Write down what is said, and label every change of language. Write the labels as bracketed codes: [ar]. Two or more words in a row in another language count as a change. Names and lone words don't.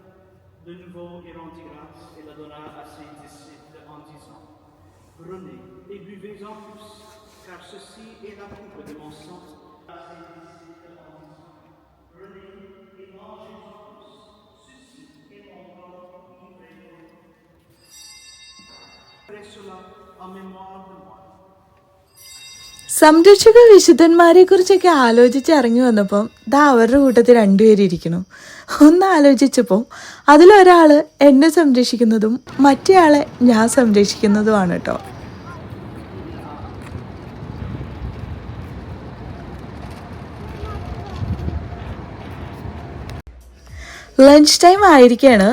[fr] De nouveau, il rendit grâce et la donna à ses disciples en disant: Prenez et buvez-en tous, car ceci est la coupe de mon sang. À ses disciples en disant: Prenez et mangez-en tous, ceci est mon corps livré pour vous. Faites cela en mémoire de moi. [ml] സംരക്ഷക വിശുദ്ധന്മാരെ കുറിച്ചൊക്കെ ആലോചിച്ച് ഇറങ്ങി വന്നപ്പം അവരുടെ കൂട്ടത്തിൽ 2 പേര് ഇരിക്കണം. ഒന്ന് ആലോചിച്ചപ്പോൾ അതിലൊരാൾ എന്നെ സംരക്ഷിക്കുന്നതും മറ്റേയാളെ ഞാൻ സംരക്ഷിക്കുന്നതുമാണ് കേട്ടോ. [en] lunch time [ml] ആയിരിക്കുകയാണ്.